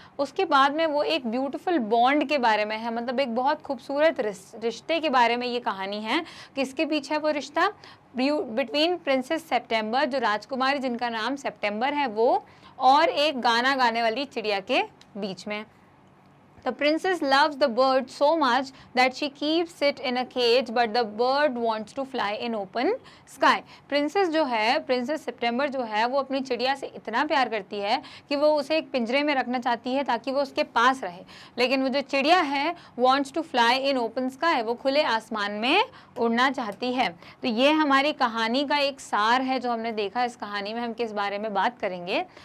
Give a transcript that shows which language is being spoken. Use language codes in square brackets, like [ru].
[hi] उसके बाद में वो एक ब्यूटीफुल बॉन्ड के बारे में है, मतलब एक बहुत खूबसूरत रिश्ते के बारे में ये कहानी है। किसके पीछे है वो रिश्ता? बिटवीन प्रिंसेस सितंबर, जो राजकुमारी जिनका नाम सितंबर है वो, और एक गाना गाने वाली चिड़िया के बीच में। [en] The princess loves the bird so much that she keeps it in a cage, but the bird wants to fly in open sky. [hi] Princess जो है, प्रिंसेस सितंबर जो है, वो अपनी चिड़िया से इतना प्यार करती है कि वो उसे एक पिंजरे में रखना चाहती है ताकि वो उसके पास रहे, लेकिन वो जो चिड़िया है [en] wants to fly in open sky, [hi] वो खुले आसमान में उड़ना चाहती है। तो ये हमारी कहानी का एक सार है जो हमने देखा। इस कहानी में हम किस बारे में बात करेंगे।